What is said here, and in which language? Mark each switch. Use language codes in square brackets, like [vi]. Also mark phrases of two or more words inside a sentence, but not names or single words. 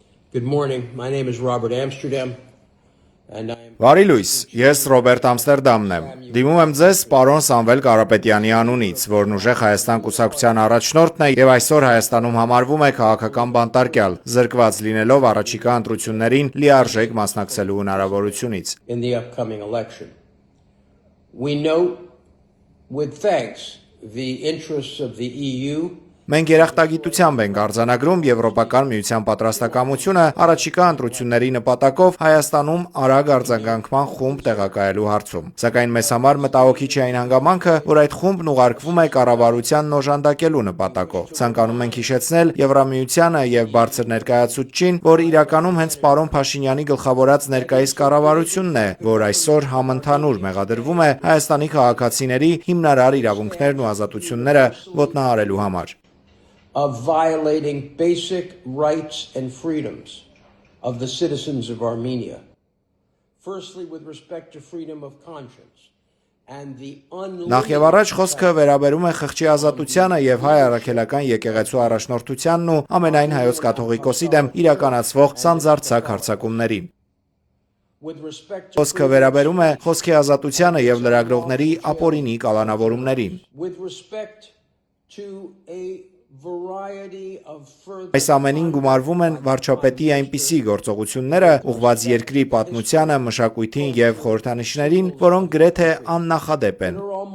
[en] Good morning. My name is Robert Amsterdam. [hy] Վարի լույս, ես Ռոբերտ Ամստերդամն եմ։ Դիմում եմ ձեզ պարոն Սամվել Կարապետյանի անունից, որն ուժեղ Հայաստան կուսակցության առաջնորդն է եւ այսօր Հայաստանում համարվում է քաղաքական բանտարկյալ, զրկված լինելով առաջիկա ընտրություններին լիարժեք մասնակցելու հնարավորությունից։ [en] We note with thanks the interests of the EU. [hy] Մենք երախտագիտությամբ ենք արձանագրում Եվրոպական միության պատրաստակամությունը առաջիկա ընտրությունների նպատակով Հայաստանում արագ արձագանքման խումբ տեղակայելու հարցում։ Սակայն մեզ համար մտահոգիչ է այն հանգամանքը, որ այդ խումբն ուղարկվում է կառավարությանն օժանդակելու նպատակով։ Ցանկանում ենք հիշեցնել Եվրամիությանը եւ բարձր ներկայացուցչին, որ իրականում հենց պարոն Փաշինյանի գլխավորած ներկայիս կառավարությունն է, որ այսօր համընդհանուր մեղադրվում է Հայաստանի քաղաքացիների հիմնարար իրավունքներն ու ազատությունները ոտնահարելու համար։ [en] Of violating basic rights and freedoms of the citizens of Armenia. Firstly, with respect to freedom of conscience and the [hy] Նախ եւ առաջ խոսքը վերաբերում է խղճի ազատությանը եւ հայ առաքելական եկեղեցու առաջնորդությանն ու ամենայն հայոց կաթողիկոսի դեմ իրականացվող սանձարձակ հարձակումներին։ Խոսքը վերաբերում է խոսքի ազատությանը եւ լրագրողների ապօրինի կալանավորումներին։ Այս ամենին գումարվում են վարչապետի այնպիսի գործողությունները ուղղված երկրի պատմությանը, մշակույթին եւ խորհրդանիշներին, որոնք գրեթե աննախադեպ են։